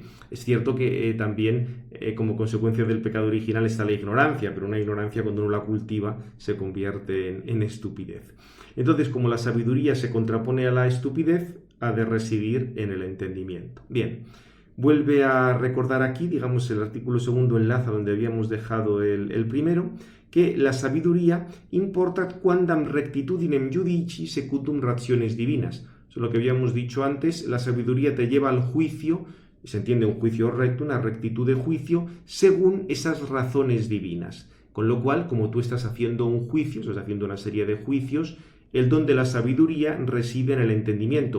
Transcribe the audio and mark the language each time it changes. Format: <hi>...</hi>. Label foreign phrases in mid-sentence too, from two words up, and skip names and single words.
<es>Es cierto que también, como consecuencia del pecado original, está la ignorancia, pero una ignorancia cuando uno la cultiva se convierte en estupidez. Entonces, como la sabiduría se contrapone a la estupidez, ha de residir en el entendimiento. Bien, vuelve a recordar aquí, digamos, el artículo segundo enlaza donde habíamos dejado el primero, que la sabiduría</es> <la>importat quandam rectitudinem judici secundum rationes divinas.</la> <es>Eso es lo que habíamos dicho antes, la sabiduría te lleva al juicio, se entiende un juicio recto, una rectitud de juicio, según esas razones divinas. Con lo cual, como tú estás haciendo un juicio, estás haciendo una serie de juicios, el don de la sabiduría reside en el entendimiento.</es>